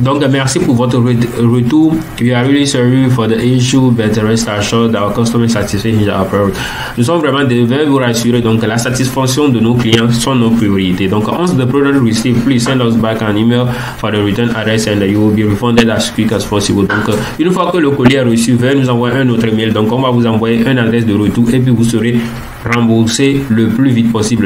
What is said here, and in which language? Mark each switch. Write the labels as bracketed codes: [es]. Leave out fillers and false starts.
[fr] Donc merci pour votre retour. [en] We are really sorry for the issue, but rest assured our customer satisfaction is our priority. [fr] Nous sommes vraiment devant vous rassurer. Donc la satisfaction de nos clients sont nos priorités. [en] Donc once the product received, please send us back an email for the return address and you will be refunded as quick as possible. [fr] Donc une fois que le colis est reçu, veuillez nous envoyer un autre mail. Donc on va vous envoyer une adresse de retour et puis vous serez remboursé le plus vite possible.